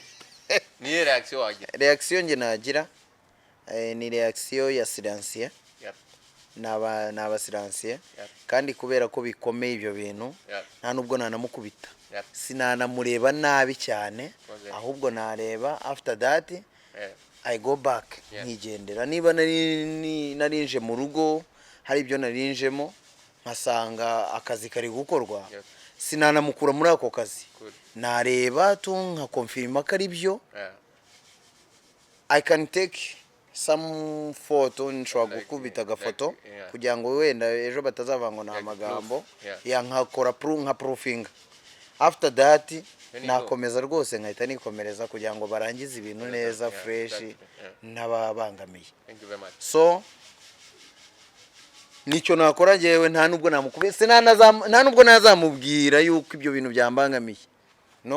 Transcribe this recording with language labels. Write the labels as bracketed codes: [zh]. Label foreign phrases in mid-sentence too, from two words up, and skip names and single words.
[rw] niyo reaction wagira reaction nge nagira ni reaction ya silencieux naba silencieux kandi kubera ko bikomeye ibyo bintu nta nubwo nanamukubita sinanamureba nabi cyane ahubwo nareba [en] after that I go back [rw] nkigendera niba narinje mu rugo hari ibyo narinjemo nkasanga akazi kari gukorwa sinanamukura muri ako kazi nareba nkakonfirma ko ari byo [en] I can take some photo [rw] nshobora gukubita agafoto kugira ngo wenda ejo batazavangwa na amagambo nkakora nka proofing [en] after that [rw] nakomeza rwose nkahita nikomereza kugira ngo barangize ibintu neza fresh n'ababangamiye so nicyo nakora jewe nta nubwo namukubise nta nubwo nazamubwira yuko ibyo bintu byambangamiye no